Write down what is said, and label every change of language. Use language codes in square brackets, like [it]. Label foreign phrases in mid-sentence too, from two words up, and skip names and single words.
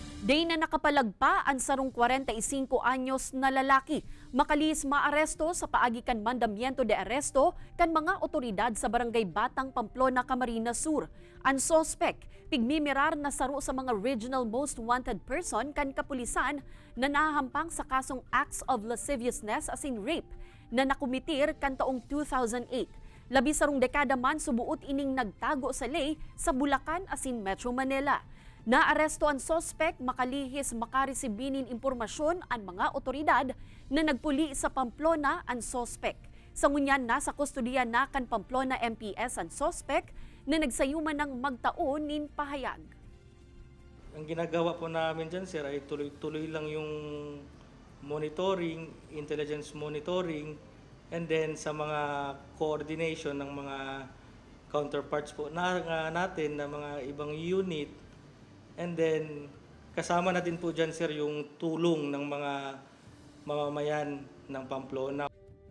[bik] Day na nakapalagpa ang sarong 45 anyos na lalaki. Makalis maaresto sa paagi kan [es] mandamiento de aresto [bik] kan mga otoridad sa barangay Batang, Pamplona, Camarines Sur. Ang sospek, pigmimirar na saro sa mga [en] regional most wanted person [bik] kan kapulisan na nahahampang sa kasong [en] acts of lasciviousness as in rape [bik] na nakumitir kan taong 2008. Labi sarong dekada man subuot ining nagtago sa lay sa Bulacan [en] as in [bik] Metro Manila. Naaresto ang sospek makalihis makaresibinin impormasyon ang mga otoridad na nagpuli sa Pamplona ang sospek. Sa ngunyan nasa kustodiya na kan Pamplona MPS ang sospek na nagsayuman ng magtaon nin pahayag. [tl] Ang ginagawa po namin dyan, sir, ay tuloy-tuloy lang yung [en] monitoring, intelligence monitoring, and then [tl] sa mga coordination ng mga counterparts po natin na mga ibang unit. [en] And then, [tl] kasama natin po dyan, sir, yung tulong ng mga mamamayan ng Pamplona.